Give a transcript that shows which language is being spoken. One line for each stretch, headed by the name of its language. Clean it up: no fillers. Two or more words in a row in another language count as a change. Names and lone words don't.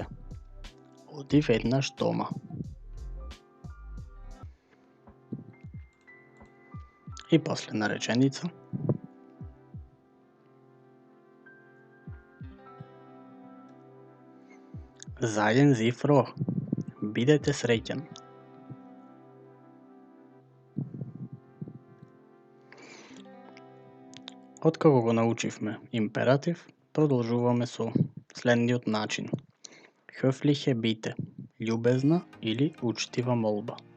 Macedonian: Оди веднаш дома. И последна реченица.
German: Seien Sie froh.
Macedonian: Бидете среќен. Откако го научивме императив, продолжуваме со следниот начин.
German: Höfliche Bitte,
Macedonian: љубезна или учтива молба.